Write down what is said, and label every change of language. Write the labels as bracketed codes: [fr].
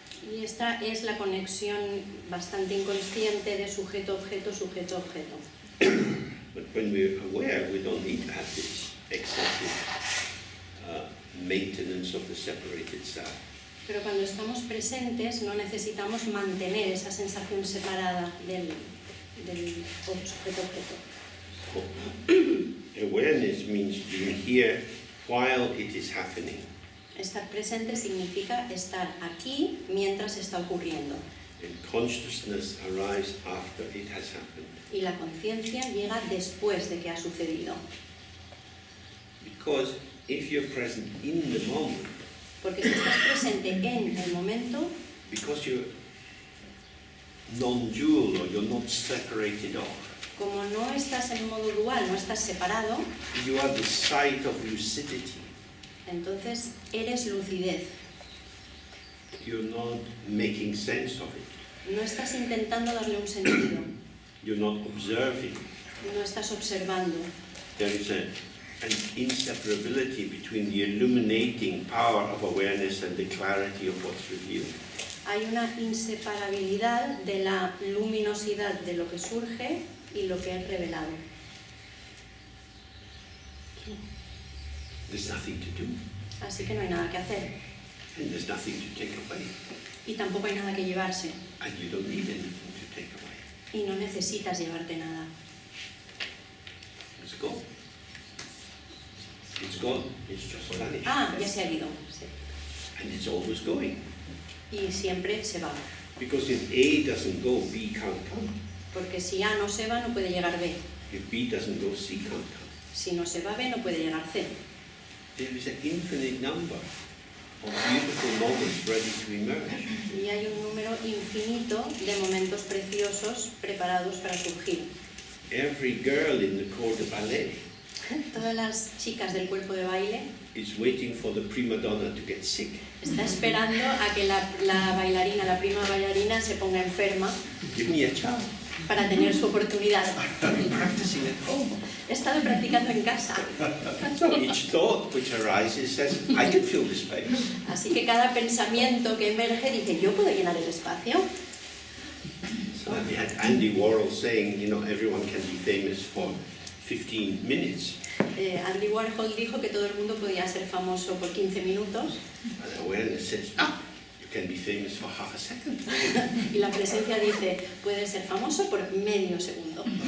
[es] Y esta es la conexión bastante inconsciente de sujeto-objeto, sujeto-objeto. [en] But when we're aware, we don't need to have this excessive maintenance of the separated self. [es] Pero cuando estamos presentes no necesitamos mantener esa sensación separada del sujeto-objeto. [en] So, awareness means being here while it is happening. [es] Estar presente significa estar aquí mientras está ocurriendo. [en] And consciousness arrives after it has happened. [es] Y la conciencia llega después de que ha sucedido. [en] Because if you're present in the moment, [es] Porque si estás presente en el momento, [en] because you're non-dual or you're not separated off, [es] como no estás en modo dual, no estás separado, [en] you are the site of lucidity. [es] entonces eres lucidez. [en] You're not making sense of it. [es] No estás intentando darle un sentido, [en] You're not observing. [es] no estás observando. [en] There is an inseparability between the illuminating power of awareness and the clarity of what's revealed. [es] Hay una inseparabilidad de la luminosidad de lo que surge y lo que es revelado. [en] There's nothing to do, [es] Así que no hay nada que hacer. [en] and there's nothing to take away, [es] Y tampoco hay nada que llevarse. [en] and you don't need anything to take away. [es] Y no necesitas llevarte nada. [en] It's gone. It's gone. It's just vanished. [es] Ah, ya se ha ido. Sí. [en] And it's always going. [es] Y siempre se va. [en] Because if A doesn't go, B can't come. [es] Porque si A no se va, no puede llegar B. [en] If B doesn't go, C can't come. [es] Si no se va B, no puede llegar C. [en] There is an infinite number of beautiful moments ready to emerge. [es] Y hay un número infinito de momentos preciosos preparados para surgir. [en] Every girl in the corps de ballet [es] Todas las chicas del cuerpo de baile [en] is waiting for the prima donna to get sick. [es] está esperando a que la bailarina, la prima bailarina, se ponga enferma [en] Give me a chance. [es] para tener su oportunidad. [en] I've been practicing at home. [es] He estado practicando en casa. [en] So each thought which arises says, I can fill this space. [es] Así que cada pensamiento que emerge dice, yo puedo llenar el espacio. [en] So we had Andy Warhol saying, you know, everyone can be famous for 15 minutes. [es] Andy Warhol dijo que todo el mundo podía ser famoso por 15 minutos [en] And awareness says, you can be famous for half a second. [es] y la presencia dice, puedes ser famoso por medio segundo.